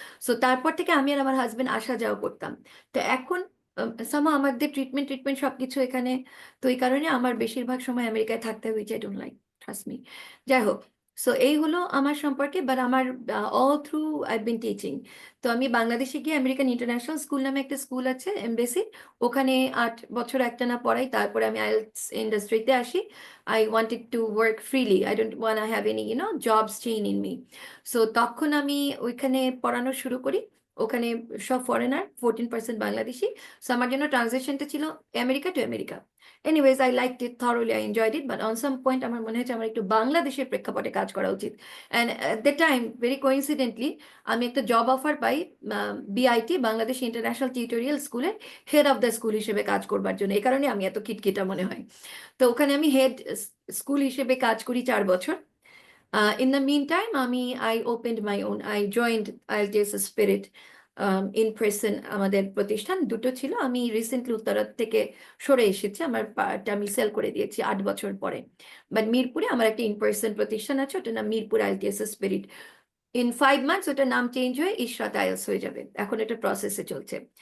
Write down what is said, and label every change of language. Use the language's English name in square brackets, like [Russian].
[Bangla] So তারপর থেকে আমি আর আমার হাজবেন্ড আসা যাওয়া করতাম। তো এখন আমাদের ট্রিটমেন্ট সবকিছু এখানে, তো এই কারণে আমার বেশিরভাগ সময় আমেরিকায় থাকতে হয়, [English] Which I don't like, trust me. [Bangla] যাই হোক, সো এই হলো আমার সম্পর্কে, বাট আমার [English] All through I been teaching. [Bangla] তো আমি বাংলাদেশে গিয়ে আমেরিকান ইন্টারন্যাশনাল স্কুল নামে একটা স্কুল আছে এমবেসি, ওখানে 8 বছর একটানা পড়াই, তারপরে আমি আইএলটিএস ইন্ডাস্ট্রিতে আসি। [English] I wanted to work freely. I don't want to have any, jobs chain in me. [Bangla] So তখন আমি ওইখানে পড়ানো শুরু করি, ওখানে সব ফরেনার, 14% বাংলাদেশি। সো আমার জন্য ট্রানজেকশনটা ছিল America to America. [English] anyways, I liked it thoroughly, I enjoyed it, but on some point [Bangla] আমার মনে হয়েছে আমার একটু বাংলাদেশের প্রেক্ষাপটে কাজ করা উচিত। [English] and at the time, very coincidentally, [Bangla] আমি একটা জব অফার পাই বিআইটি, বাংলাদেশ ইন্টারন্যাশনাল টিউটোরিয়াল স্কুলের হেড অফ দ্য স্কুল হিসেবে কাজ করবার জন্য, এই কারণে আমি এত খিটখিটা মনে হয়। তো ওখানে আমি হেড স্কুল হিসেবে কাজ করি 4 বছর। [English] In the meantime, I opened my own. I joined IELTS Spirit in person. [Bangla] আমাদের প্রতিষ্ঠান দুটো ছিল, আমি রিসেন্টলি উত্তরা থেকে সরে এসেছি, আমার পার্টটা আমি সেল করে দিয়েছি 8 বছর পরে। বাট মিরপুরে আমার একটা ইন পার্সন প্রতিষ্ঠান আছে, ওটার নাম Mirpur IELTS Spirit। In 5 months ওটার নাম চেঞ্জ হয়ে ইশরাত আইএলস হয়ে যাবে, এখন এটা প্রসেসে চলছে।